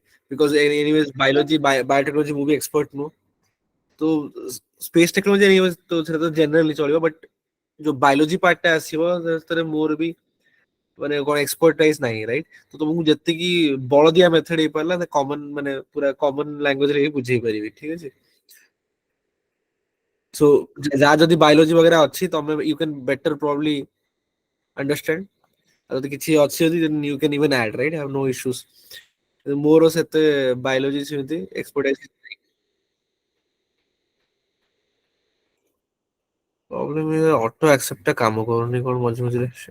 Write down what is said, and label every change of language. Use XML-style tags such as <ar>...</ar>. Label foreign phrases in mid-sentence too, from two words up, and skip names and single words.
<en>because anyways biology biotechnology</en> <or>ମୁଁ ବି ଏକ୍ସପର୍ଟ ନୁହଁ, ତ</or> <en>space technology anyways</en> <or>ତ ସେଟା ତ ଜେନେରାଲି ଚଳିବ, ବଟ୍ ଯୋଉ</or> <en>biology part</en> <or>ଟା ଆସିବ ସେଥିରେ ମୋର ବି ମାନେ କଣ ଏକ୍ସପର୍ଟାଇଜ ନାହିଁ, ରାଇଟ୍? ତ ତମକୁ ଯେତିକି ବଳଦିଆ ମେଥଡ ହେଇପାରିଲା କମନ ମାନେ ପୁରା</or> <en>common language</en> <or>ରେ ହିଁ ବୁଝେଇ ପାରିବି, ଠିକ ଅଛି?</or> <en>So</en> <or>ଯାହା ଯଦି ବାୟୋଲୋଜି वगैरह ଅଛି ତମେ</or> <en>you can better probably understand,</en> <or>ଆଉ ଯଦି କିଛି ଅଛି ଯଦି</or> <en>then you can even add, right? I have no issues.</en> <or>ମୋର ସେତେ ବାୟୋଲୋଜି ସେମିତି ଏକ୍ସପର୍ଟାଇଜ</or> <en>problem auto accept</en> <or>ଟା କାମ କରୁନି କଣ ମଝି ମଝିରେ.</or>